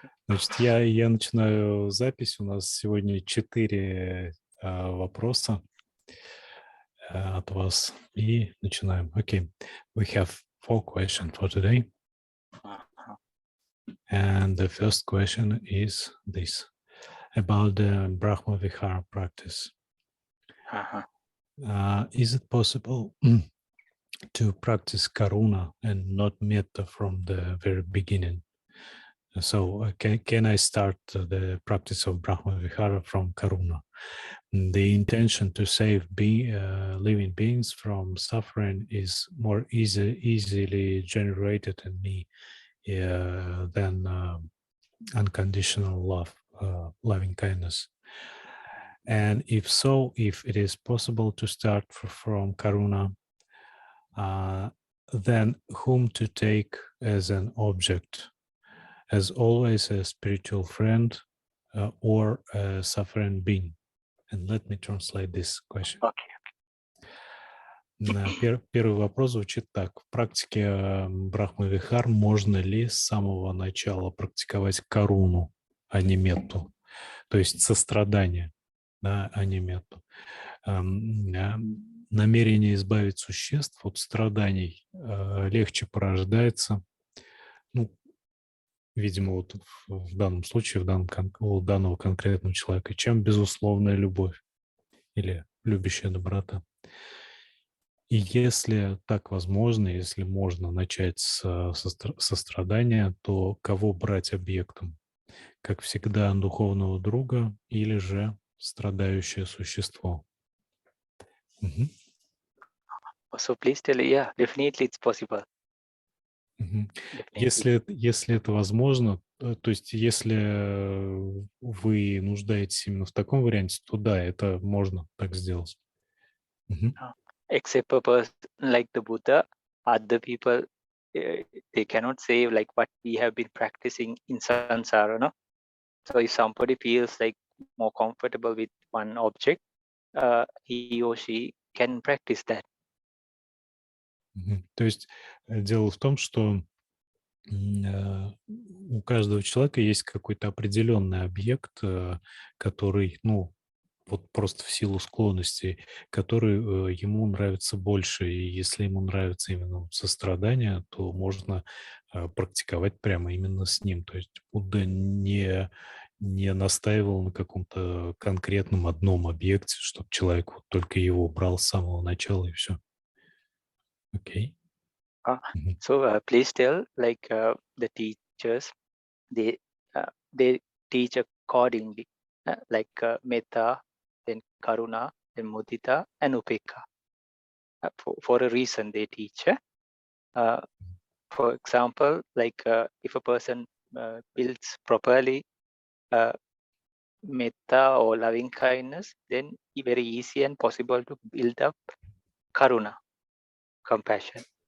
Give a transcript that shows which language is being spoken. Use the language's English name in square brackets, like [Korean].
[Russian] Значит, я начинаю запись. У нас сегодня 4 вопроса от вас. И начинаем. Okay. [English] We have 4 questions for today. And the first question is this, about the brahmavihara practice. Is it possible to practice karuna and not metta from the very beginning? So can I start the practice of brahmavihara from karuna? The intention to save living beings from suffering is more easily generated in me than unconditional love, loving kindness. And if so, if it is possible to start from karuna, then whom to take as an object? As always, a spiritual friend or a suffering being? And let me translate this question. [Russian] Первый вопрос звучит так. В практике брахмавихар можно ли с самого начала практиковать каруну, а не метту? То есть сострадание, да, а не метту. Намерение избавить существ от страданий легче порождается, ну, видимо, вот в данном случае, у данного конкретного человека, чем безусловная любовь или любящая доброта. И если так возможно, если можно начать с сострадания, то кого брать объектом? Как всегда, духовного друга или же страдающее существо? [English] So please tell, yeah, definitely it's possible. [Russian] Если это возможно, то есть если вы нуждаетесь именно в таком варианте, то да, это можно так сделать. [English] Except a person like the Buddha, other people, they cannot say like what we have been practicing in samsara, no? So if somebody feels like more comfortable with one object, he or she can practice that. [Russian] То есть дело в том, что у каждого человека есть какой-то определенный объект, который, ну, вот просто в силу склонностей, который ему нравится больше. И если ему нравится именно сострадание, то можно практиковать прямо именно с ним. То есть Будда не настаивал на каком-то конкретном одном объекте, чтобы человек вот только его брал с самого начала и все. Окей. [English] So please tell, like the teachers, they teach accordingly, like metta, then karuna, then mudita, and upekha. For a reason they teach. For example, like if a person builds properly metta or loving kindness, then it's very easy and possible to build up karuna, compassion.